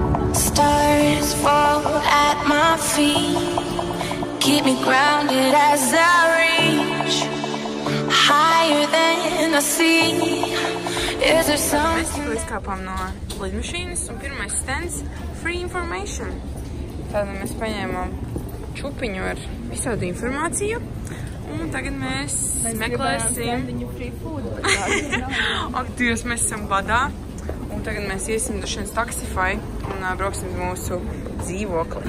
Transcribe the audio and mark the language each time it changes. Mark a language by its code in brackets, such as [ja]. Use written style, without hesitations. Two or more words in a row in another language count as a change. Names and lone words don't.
[en] Stars fall at my feet, keep me grounded as I reach higher than I see. Is there something? [lv] Mēs tikko izkāpām no lidmašīnas un pirmais stends [en] free information. [lv] Tātad mēs paņēmām čupiņu ar visādu informāciju un tagad mēs meklēsim. Ak, Dievs, mēs esam badā. Un tagad mēs iesim dažiem Taxify un brauksim mūsu dzīvokli.